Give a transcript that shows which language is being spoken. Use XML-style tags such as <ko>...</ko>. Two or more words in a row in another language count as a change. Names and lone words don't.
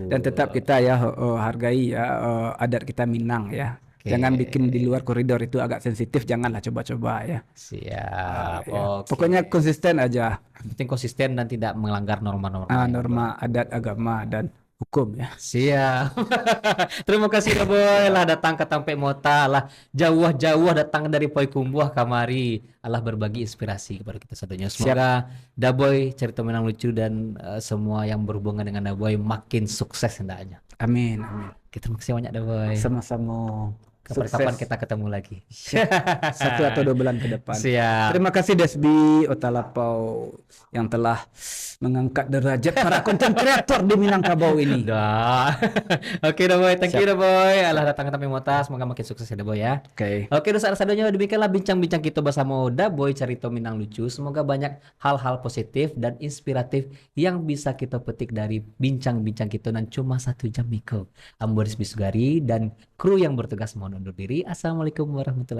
<id>Dan tetap kita ya hargai ya adat kita Minang ya. Oke. Jangan bikin di luar koridor, itu agak sensitif, janganlah coba-coba ya. Siap. Ya. Oke. Pokoknya konsisten aja. Yang penting konsisten dan tidak melanggar norma-norma. Norma adat agama dan hukum ya. Siap. Terima kasih Daboy lah datang ke Tampe Mota lah jauh-jauh datang dari Poikumbuh kamari Allah berbagi inspirasi kepada kita semuanya. Semoga Daboy cerita menang lucu dan semua yang berhubungan dengan Daboy makin sukses hendaknya. Amin, amin. Kita makasih banyak Daboy. Sama-sama. Kapan-kapan Sukses. kita ketemu lagi. 1 atau 2 bulan ke depan. Siap. Terima kasih Desbi Otalapau yang telah mengangkat derajat para konten kreator di Minangkabau ini. Dah. Oke Daboy,</id> <en>thank you Daboy.</en> <id>Allah datang ke Tampe Mota, semoga makin sukses ya Daboy ya. Oke. Oke, dosa sadonya demikianlah bincang-bincang kita bersama Daboy Carito Minang Lucu. Semoga banyak hal-hal positif dan inspiratif yang bisa kita petik dari bincang-bincang kita dan cuma 1 jam Miko. Amboris Bisugari dan kru yang bertugas mohon undur diri.</id>